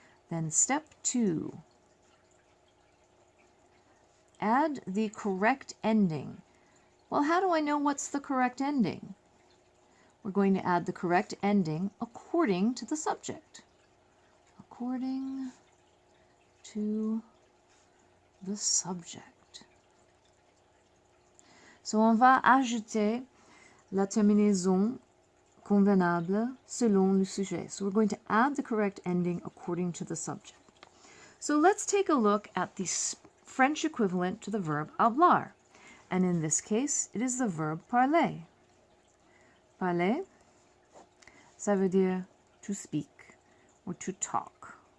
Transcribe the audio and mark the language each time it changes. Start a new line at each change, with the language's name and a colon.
English: Then step 2, add the correct ending. Well, how do I know what's the correct ending? We're going to add the correct ending according to the subject. According to the subject.
French: So on va ajouter la terminaison convenable selon le sujet.
English: So we're going to add the correct ending according to the subject. So let's take a look at the French equivalent to the verb hablar. And in this case, it is the verb parler.
French: Parler, ça veut dire
English: to speak or to talk.